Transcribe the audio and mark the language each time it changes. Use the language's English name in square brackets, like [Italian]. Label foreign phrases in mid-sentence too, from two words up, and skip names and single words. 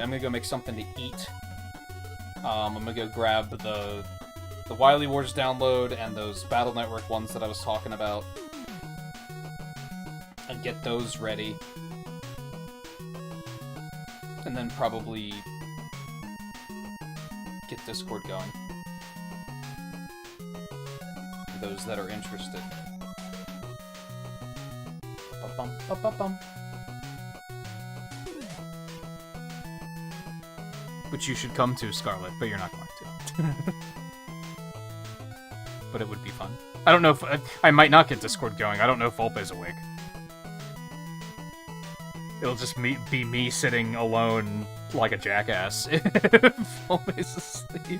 [English] I'm gonna go make something to eat. I'm gonna go grab the Wily Wars download and those Battle Network ones that I was talking about, and get those ready. And then probably get Discord going. For those that are interested. Ba-bum, ba-ba-bum. Which you should come to, Scarlet, but you're not going to. But it would be fun. I don't know if... I might not get Discord going. I don't know if Volpe's awake. It'll just be me sitting alone like a jackass if Volpe's asleep.